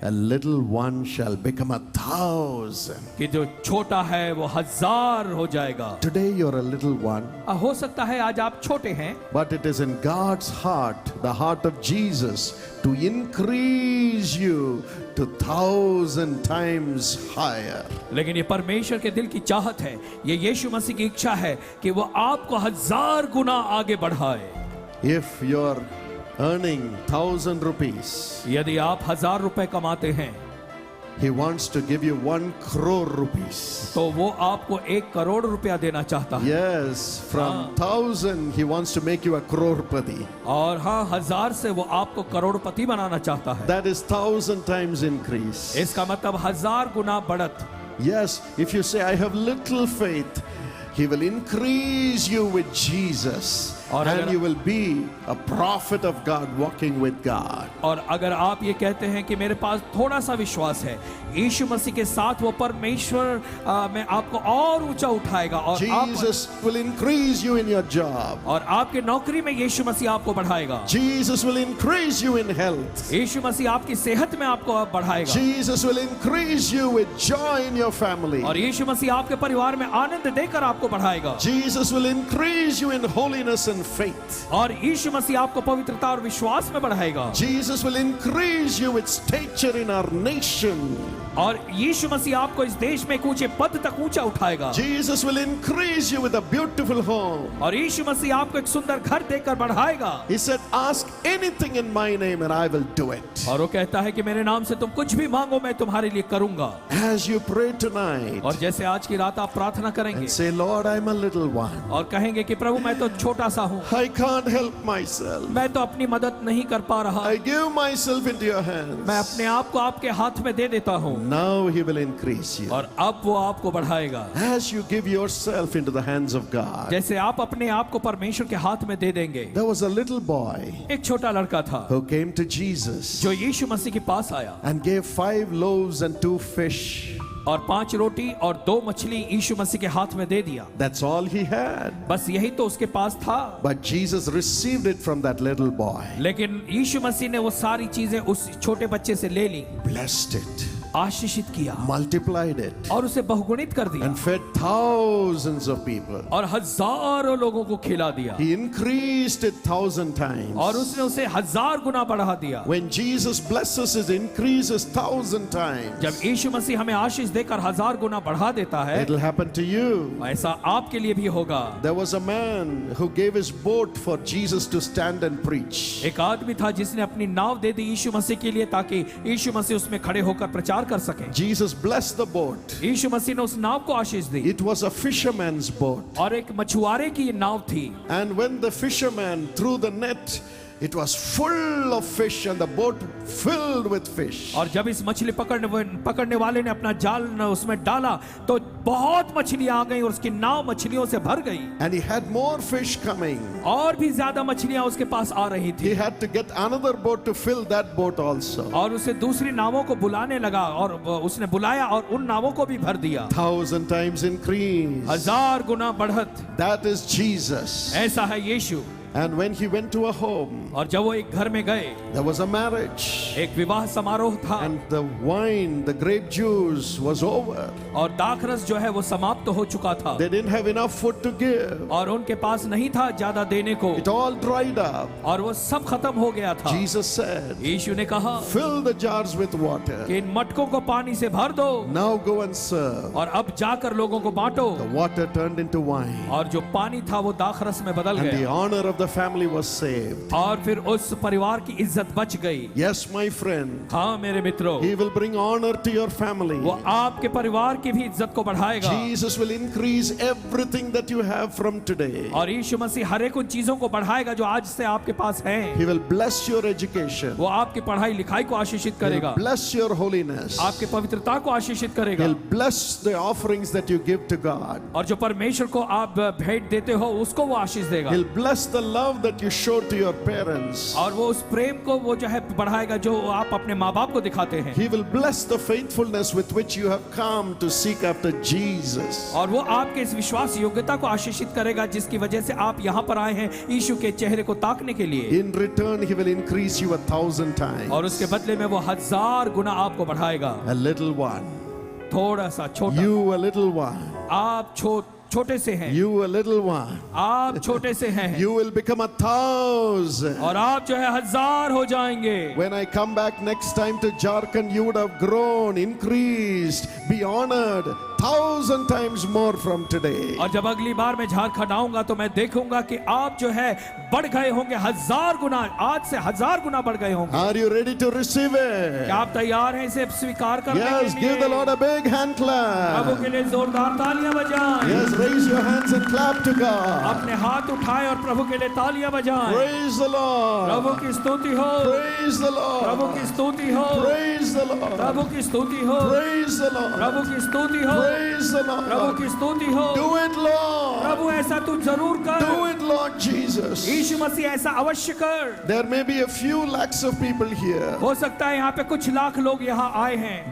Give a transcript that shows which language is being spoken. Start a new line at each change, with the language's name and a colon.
English: a little one shall become 1,000.
Hindi: कि जो छोटा है वो 1000 हो जाएगा।
English: Today you're a little one,
Hindi: हो सकता है आज आप छोटे हैं,
English: but it is in God's heart, the heart of Jesus, to increase you to 1,000 times higher.
Hindi: लेकिन ये परमेश्वर के दिल की चाहत है, ये यीशु मसीह की इच्छा है कि वो आपको 1000 गुना आगे बढ़ाए।
English: If you're earning 1,000 rupees,
Hindi: यदि आप 1000 रुपए कमाते हैं
English: he wants to give you 1 crore rupees.
Hindi: तो वो आपको 1 करोड़ रुपया देना चाहता है।
English: Yes, from 1,000 he wants to make you a crorepati.
Hindi: और हाँ, 1000 से वो आपको करोड़पति बनाना चाहता है।
English: That is 1,000 times increase.
Hindi: इसका मतलब 1000 गुना बढ़त।
English: Yes, if you say I have little faith, he will increase you with Jesus
Hindi: और
English: and
Hindi: अगर-
English: you will be a prophet of God walking with God.
Hindi: और अगर आप ये कहते हैं कि मेरे पास थोड़ा सा विश्वास है, यीशु मसीह के साथ वो परमेश्वर में आपको और ऊंचा उठाएगा और
English: Jesus will increase you in your job.
Hindi: और आपके नौकरी में यीशु मसीह आपको बढ़ाएगा।
English: Jesus will increase you in health.
Hindi: यीशु मसीह आपकी सेहत में आपको बढ़ाएगा
English: Jesus will increase you with joy in your family.
Hindi: और यीशु मसीह आपके परिवार में आनंद देकर आपको बढ़ाएगा
English: Jesus will increase you in holiness and faith.
Hindi: और यीशु मसीह आपको पवित्रता और विश्वास में बढ़ाएगा
English: Jesus will increase you with stature in our nation.
Hindi: और यीशु मसीह आपको इस देश में एक ऊंचे पद तक ऊंचा उठाएगा
English: Jesus will increase you with a beautiful home.
Hindi: और यीशु मसीह आपको एक सुंदर घर देकर बढ़ाएगा।
English: He said, ask anything in my name and I will do it.
Hindi: और वो कहता है कि मेरे नाम से तुम कुछ भी मांगो मैं तुम्हारे लिए करूंगा।
English: As you pray tonight
Hindi: और जैसे आज की रात आप प्रार्थना करेंगे
English: and say, Lord, I'm a little one.
Hindi: और कहेंगे कि प्रभु मैं तो छोटा सा हूँ,
English: I can't help myself.
Hindi: मैं तो अपनी मदद नहीं कर पा रहा,
English: I give myself into your hands.
Hindi: मैं अपने आप को आपके हाथ में दे देता हूँ
English: Now he will increase you.
Hindi: और अब वो आपको बढ़ाएगा।
English: As you give yourself into the hands of God.
Hindi: जैसे आप अपने आप को परमेश्वर के हाथ में दे देंगे।
English: There was a little boy
Hindi: एक छोटा लड़का था
English: who came to Jesus
Hindi: जो यीशु मसीह के पास आया
English: and gave 5 loaves and 2 fish.
Hindi: और 5 रोटी और 2 मछली यीशु मसीह के हाथ में दे दिया।
English: That's all he had.
Hindi: बस यही तो उसके पास था।
English: But Jesus received it from that little boy,
Hindi: लेकिन यीशु मसीह ने वो सारी चीजें उस छोटे बच्चे से ले ली,
English: blessed it,
Hindi: आशीषित किया
English: multiplied it,
Hindi: और उसे बहुगुणित कर दिया
English: and fed thousands of people.
Hindi: और हजारों लोगों को खिला दिया
English: He increased it 1,000 times.
Hindi: और उसने उसे 1000 गुना बढ़ा दिया।
English: When Jesus blesses, it increases 1,000 times.
Hindi: जब यीशु मसीह हमें आशीष देकर 1000 गुना बढ़ा देता है,
English: It'll happen to you.
Hindi: ऐसा आपके लिए भी होगा।
English: There was a man who gave his boat for Jesus to stand and preach.
Hindi: एक आदमी था जिसने अपनी नाव दे दी यीशु मसीह के लिए ताकि यीशु मसीह उसमें खड़े होकर प्रचार कर सके।
English: Jesus blessed the boat.
Hindi: यीशु मसीह ने उस नाव को आशीष दी
English: It was a fisherman's boat.
Hindi: और एक मछुआरे की ये नाव थी।
English: And when the fisherman threw the net, it was full of fish and the boat filled with fish.
Hindi: और जब इस मछली पकड़ने वाले ने अपना जाल उसमें डाला तो बहुत मछलियां आ गई और उसकी नाव मछलियों से भर गई
English: And he had more fish coming.
Hindi: और भी ज्यादा मछलियां उसके पास आ रही थी।
English: He had to get another boat to fill that boat also.
Hindi: और उसे दूसरी नावों को बुलाने लगा और उसने बुलाया और उन नावों को भी भर दिया।
English: 1,000 times increase.
Hindi: 1000 गुना बढ़त,
English: That is Jesus.
Hindi: ऐसा है यीशु।
English: And when he went to a home,
Hindi: और जब वो एक घर में गए,
English: there was a marriage.
Hindi: एक विवाह समारोह था
English: And the wine, the grape juice was over.
Hindi: और दाखरस जो है वो समाप्त हो चुका था
English: They didn't have enough food to give.
Hindi: और उनके पास नहीं था ज्यादा देने को
English: It all dried up.
Hindi: और वो सब खत्म हो गया था।
English: Jesus said,
Hindi: यीशु ने कहा
English: fill the jars with water.
Hindi: कि इन मटकों को पानी से भर दो
English: Now go and serve.
Hindi: और अब जाकर लोगों को बांटो।
English: The water turned into wine.
Hindi: और जो पानी था वो दाखरस में बदल
English: And the
Hindi: गया
English: honor of the family was saved.
Hindi: और फिर उस परिवार की इज्जत बच गई।
English: Yes, my friend.
Hindi: हाँ मेरे मित्रों,
English: He will bring honor to your family.
Hindi: वो आपके परिवार की भी इज्जत को बढ़ाएगा
English: Jesus will increase everything that you have from today.
Hindi: और यीशु मसीह हर एक उन चीजों को बढ़ाएगा जो आज से आपके पास हैं।
English: He will bless your education.
Hindi: वो आपकी पढ़ाई लिखाई को आशीषित
English: He'll
Hindi: करेगा,
English: bless your holiness.
Hindi: आपके पवित्रता को आशीषित करेगा
English: He'll bless the offerings that you give to God.
Hindi: और जो परमेश्वर को आप भेंट देते हो उसको वो आशीष देगा
English: He'll bless the love that you show to your parents.
Hindi: और वो उस प्रेम को वो जो है बढ़ाएगा जो आप अपने माँ बाप को दिखाते हैं
English: He will bless the faithfulness with which you have come to seek after Jesus.
Hindi: और वो आपके इस विश्वास योग्यता को आशीषित करेगा जिसकी वजह से आप यहाँ पर आए हैं यीशु के चेहरे को ताकने के लिए
English: In return, He will increase you 1,000 times.
Hindi: और उसके बदले में वो 1000 गुना आपको बढ़ाएगा।
English: A little one.
Hindi: थोड़ा सा छोटा,
English: You a little one.
Hindi: आप छोटे से हैं,
English: You a little one.
Hindi: आप छोटे से हैं
English: You will become 1,000.
Hindi: और आप जो है 1000 हो जाएंगे।
English: When I come back next time to Jharkhand, you would have grown, increased, be honored 1,000 times more from today.
Hindi: और जब अगली बार मैं झारखंड आऊंगा तो मैं देखूंगा कि आप जो है बढ़ गए होंगे 1000 गुना, आज से 1000 गुना बढ़ गए होंगे।
English: Are you ready to receive it?
Hindi: क्या आप तैयार हैं इसे स्वीकार करने
English: Yes,
Hindi: के
English: give
Hindi: लिए?
English: the Lord a big hand
Hindi: Prabhu
English: clap.
Hindi: के लिए जोरदार तालियां बजाएं।
English: Yes, raise your hands and clap to God.
Hindi: अपने हाथ उठाएं और प्रभु के लिए तालियां बजाएं।
English: Praise the
Hindi: Prabhu
English: Lord.
Hindi: की स्तुति हो,
English: Praise the
Hindi: प्रभु
English: Lord.
Hindi: की स्तुति हो,
English: Praise the Lord.
Hindi: प्रभु की स्तुति हो,
English: Praise the Lord.
Hindi: प्रभु की स्तुति हो,
English: Praise the
Hindi: प्रभु
English: Lord.
Hindi: की स्तुति हो।
English: Do it, Lord.
Hindi: प्रभु ऐसा तू जरूर कर।
English: Do it, Lord Jesus.
Hindi: यीशु मसीह ऐसा अवश्य कर।
English: There may be a few lakhs of people here,
Hindi: हो सकता है यहाँ पे कुछ लाख लोग यहाँ आए हैं,